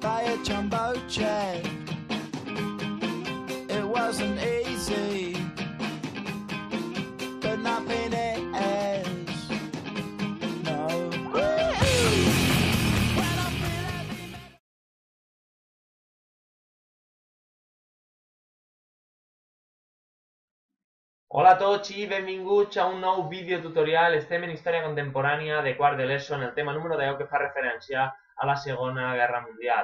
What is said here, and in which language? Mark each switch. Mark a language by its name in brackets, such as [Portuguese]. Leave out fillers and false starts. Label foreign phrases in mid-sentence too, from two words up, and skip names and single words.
[English] switch on Boche. It wasn't easy, but nothing is. No. [Catalan] Hola a tots i benvinguts a un nou vídeo tutorial. Estem en història contemporània de quart de l'ESO en el tema número 10 que fa referència a la Segona Guerra Mundial.